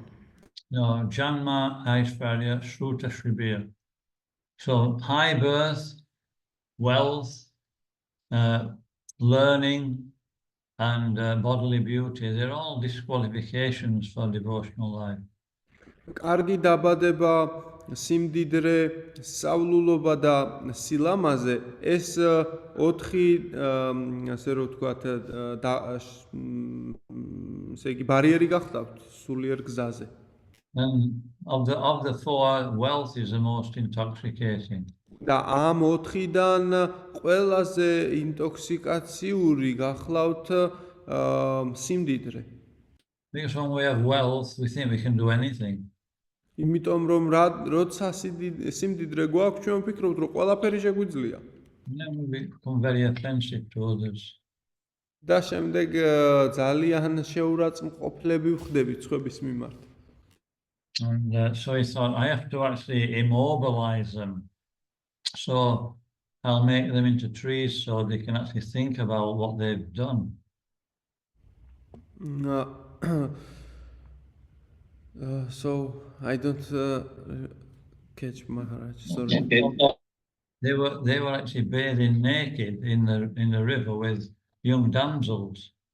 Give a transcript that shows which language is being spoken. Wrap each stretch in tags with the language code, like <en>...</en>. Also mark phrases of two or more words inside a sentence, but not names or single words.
<sa>जन्म ऐश्वर्य श्रुत श्रीभिः.</sa> <en>So high birth, wealth, learning, and bodily beauty, they're all disqualifications for devotional life.</en> <ka>კარგი დაბადება, სიმდიდრე, სწავლულობა და სილამაზე ეს 4 ასე რომ ვთქვათ, ესე იგი ბარიერი გახდათ სულიერ გზაზე.</ka> <en>And of the 4, wealth is the most intoxicating.</en> <ka>და ამ 4-დან ყველაზე ინტოქსიკაციური გახლავთ სიმდიდრე.</ka> <en>Because when we have wealth, we think we can do anything.</en> <ka>იმიტომ რომ როცა სიმდიდრე გვაქვს, ჩვენ ვფიქრობთ, რომ ყველაფერი შეგვიძლია.</ka> <en>Then we become very offensive to others.</en> <ka>და შემდეგ ძალიან შეურაცხმყოფლები ვხდებით სხვების მიმართ.</ka> <en>And so he thought, I have to actually immobilize them. So I'll make them into trees so they can actually think about what they've done. So I don't catch Maharaj. Sorry. They were actually bathing naked in the river with young damsels.</en>